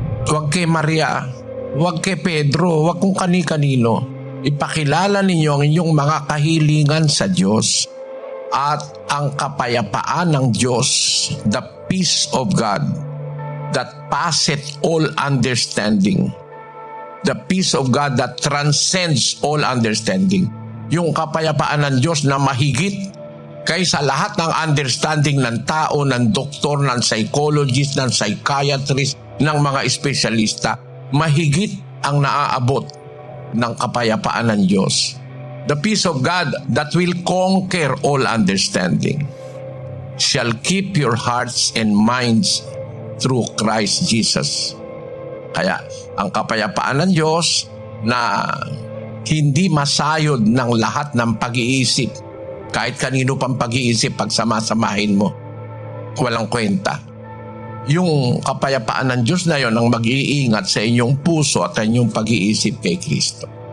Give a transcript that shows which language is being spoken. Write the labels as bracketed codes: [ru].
[tl] Huwag kay Maria, huwag kay Pedro, huwag kung kani-kanino. Ipakilala ninyo ang inyong mga kahilingan sa Diyos at ang kapayapaan ng Diyos, [en] the peace of God that passeth all understanding. The peace of God that transcends all understanding. [tl] Yung kapayapaan ng Diyos na mahigit kaysa lahat ng understanding ng tao, ng doktor, ng psychologist, ng psychiatrist, ng mga espesyalista. Mahigit ang naaabot ng kapayapaan ng Diyos. [en] The peace of God that will conquer all understanding shall keep your hearts and minds through Christ Jesus. [tl] Kaya ang kapayapaan ng Diyos na hindi masayod ng lahat ng pag-iisip, kahit kanino pang pag-iisip, pag samasamahin mo, walang kwenta. Yung kapayapaan ng Diyos na yon ang mag-iingat sa inyong puso at inyong pag-iisip kay Kristo.